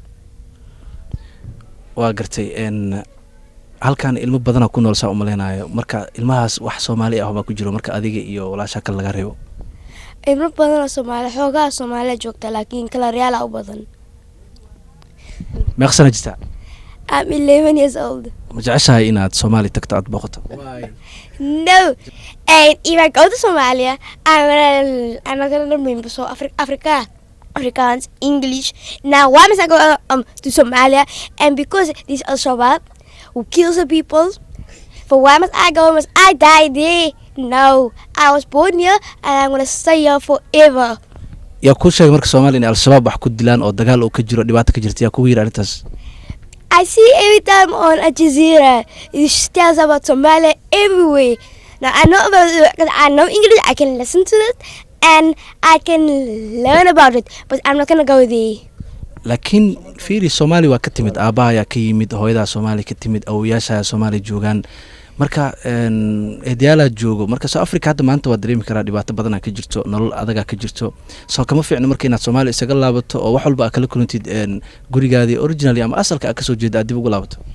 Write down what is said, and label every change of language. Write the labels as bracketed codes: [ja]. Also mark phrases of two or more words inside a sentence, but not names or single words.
[so] waa gartay halkan ilmo badan ku nool saa u maleynayo marka ilmahaas wax Soomaali ah baa ku jiro marka adiga iyo walaasha kale laga reebo? ilmo badan oo Soomaali xoogaa Soomaali joogta laakiin kala real u badan. meeqa sano jirtaa? [en] I'm 11 years old. ma jeceshahay inaad Soomaali tagto aad booqato? No. And if I go to Somalia, I'm not gonna remember so Afrikaans, English. Now why must I go to Somalia? And because this Al-Shabaab who kills the people, for why must I go? Must I die there? No. I was born here and I'm gonna stay here forever. [so] yaa ku sheegay marka Soomaali in Al-Shabaab wax ku dilaan oo dagaal oo ka jiro dhibaato ka jirta yaa ku yiri arintaas? [en] I see every time on Al Jazeera, it tells about Somalia everywhere. Now I know about it because I know English, I can listen to it and I can learn about it, but I'm not gonna go there. [so] laakiin fiiri Soomaali waa ka timid aabaha ayaa ka yimid hooyada Soomaali ka timid awooyaasha Soomaali joogan marka eedayaala joogo marka South Africa hadda maanta waa dareemi karaa dhibaato badan ka jirto nolol adag ka jirto soo kama fiicno marka inaad Soomaali isaga laabato oo wax walba kala kulantid gurigaadii originally ama asalka ka soo jeeda dib ugu laabato?